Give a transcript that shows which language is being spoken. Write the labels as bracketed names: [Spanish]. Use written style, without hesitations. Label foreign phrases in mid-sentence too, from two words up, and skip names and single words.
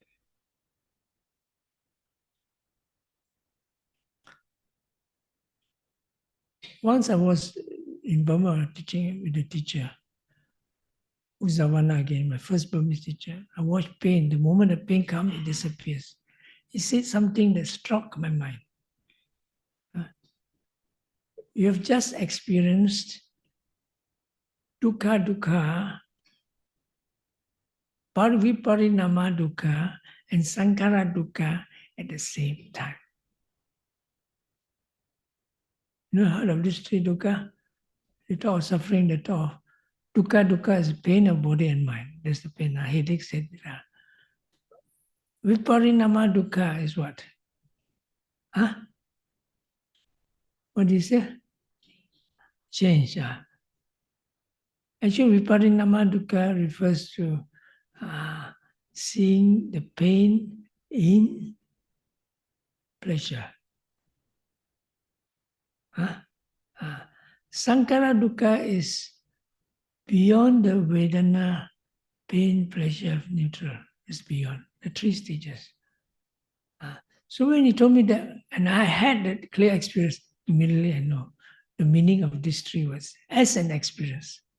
[English] Once I was in Burma teaching with the teacher, Uzawana again, my first Burmese teacher. I watched pain. The moment the pain comes, it disappears. He said something that struck my mind. You have just experienced [Pali] dukkha dukkha, viparinama dukkha, [English] and [Pali] sankhara dukkha [English] at the same time. You know, heard of these three dukkha? The talk of suffering, the talk of dukkha. Dukkha is pain of body and mind. That's the pain. Headache, etc. [Pali] Viparinama dukkha [English] is what? Huh? What do you say? Change. Actually, [Pali] viparinama dukkha [English] refers to seeing the pain in pleasure. [Pali] Sankhara dukkha [English] is beyond the Vedana, pain, pleasure, neutral. It's beyond the three stages. So when he told me that, and I had that clear experience, immediately I know the meaning of these three words as an experience.